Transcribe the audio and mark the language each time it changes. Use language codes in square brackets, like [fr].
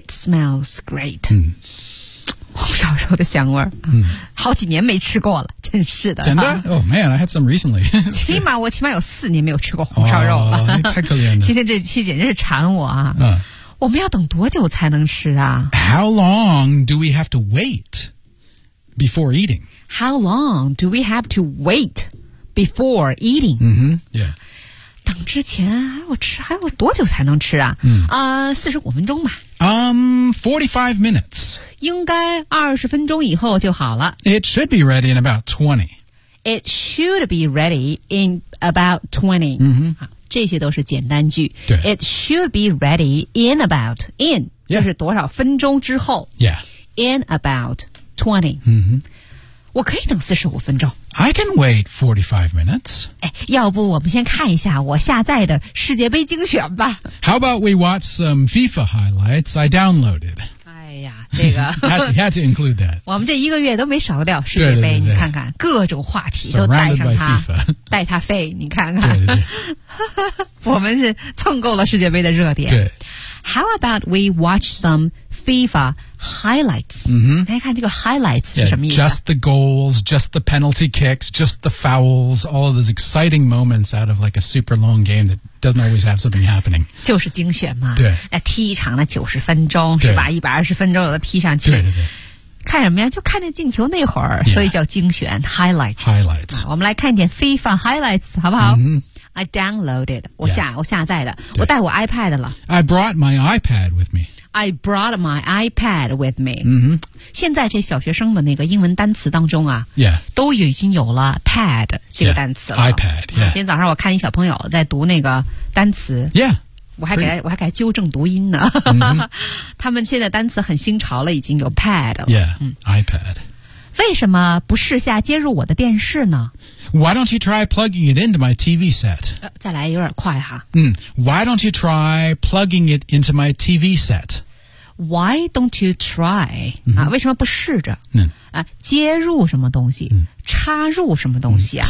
[en] It smells great. 嗯。 [zh] 小时候的香味儿、嗯、好几年没吃过了，真是的。真的、啊、 [en] Oh man, I had some recently. [zh] 起码有四年没有吃过红烧肉了。 [en] Oh, [zh] 太可怜了。今天这期简直是馋我啊。我们要等多久才能吃啊 [en] ?How long do we have to wait before eating? How long do we have to wait before eating? Mm-hmm, yeah. [zh] 等之前还要多久才能吃啊？嗯， 45分钟吧。 [en] 45 minutes. [zh] 应该20分钟以后就好了。 [en] It should be ready in about 20. It should be ready in about 20. 嗯哼， [zh] 好，这些都是简单句。对。 [en] It should be ready in about, in,、yeah. [zh] 就是多少分钟之后。 [en] Yeah. In about 20. 嗯哼。 [zh] 我可以等45分钟。 [en] I can wait 45 minutes. [zh] 哎，要不我们先看一下我下载的世界杯精选吧。 [en] How about we watch some FIFA highlights I downloaded? [zh] 哎呀，这个。 [en] had to include that. [zh] 我们这一个月都没少掉世界杯，对对对对，你看看，各种话题都带上它。带它飞，你看看。对对对我们是蹭够了世界杯的热点。对。 [en] How about we watch some FIFA highlights?、 Mm-hmm. [zh] 来看这个 highlights 是什么意思、 [en] yeah, Just the goals, just the penalty kicks, just the fouls, all of those exciting moments out of like a super long game that doesn't always have something happening. [zh] 就是精选嘛。对。那踢一场的90分钟是吧 ?120 分钟有的踢上去。对对对。看什么呀就看见进球那会儿、 [en] yeah. [zh] 所以叫精选 highlights。 [en] Highlights。 [zh] 我们来看一点 FIFA highlights, 好不好、 mm-hmm. [en] I downloaded, [zh] 我下载的，我带我 iPad 了。 [en] I brought my iPad with me. I brought my iPad with me. 嗯哼。 [zh] 现在这小学生的那个英文单词当中啊 [en] ,Yeah. [zh] 都已经有了 pad 这个单词了。 [en] Yeah. iPad, yeah.、 [zh] 啊、今天早上我看一小朋友在读那个单词。 [en] Yeah. [zh] 我还给他纠正读音呢。 Mm-hmm. 他们现在单词很新潮了，已经有 pad 了。 [en] Yeah, iPad. [zh] 为什么不试下接入我的电视呢 [en] ?Why don't you try plugging it into my TV set?、 [zh] 再来有点快哈。 [en] 嗯 ,Why don't you try plugging it into my TV set?Why don't you try?、嗯、 [zh] 啊为什么不试着、嗯啊、接入什么东西、嗯、插入什么东西啊、